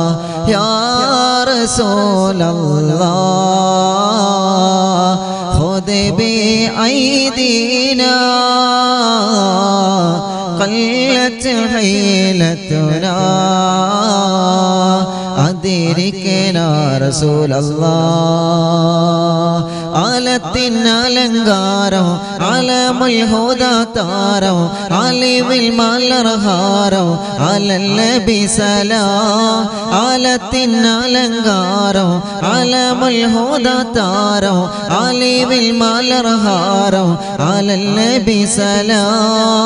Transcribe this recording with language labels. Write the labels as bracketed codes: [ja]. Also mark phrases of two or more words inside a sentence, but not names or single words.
[ar] يا رسول الله خذ بأيدينا قلت حيلتنا أدركنا رسول الله. [ml] ആലത്തിന് അലങ്കാരം [ar] علم الهدى [ml] താരം അലിവിൽ മലർഹാരം [ar] على النبي سلام. [ml] ആലത്തിന് അലങ്കാരം [ar] علم الهدى [ml] താരം അലിവിൽ മലർഹാരം [ar] على النبي سلام.